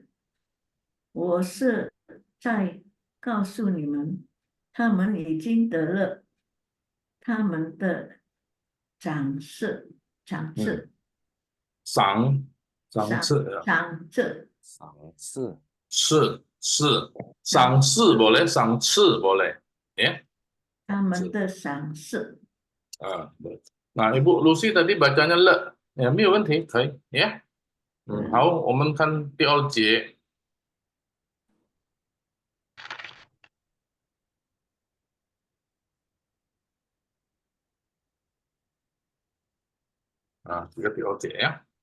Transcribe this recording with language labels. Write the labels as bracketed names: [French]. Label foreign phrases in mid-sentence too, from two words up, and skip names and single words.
[Chinese] 我是在告诉你们，他们已经得了他们的赏赐。 [Malay] 赏赐 boleh, 赏赐 boleh ya. [Chinese] 他们的赏赐。 [Malay] Nah, Ibu Lucy tadi bacanya le, ya, [Chinese] 没有问题，可以呀。好，我们看第二节。这个第二节呀。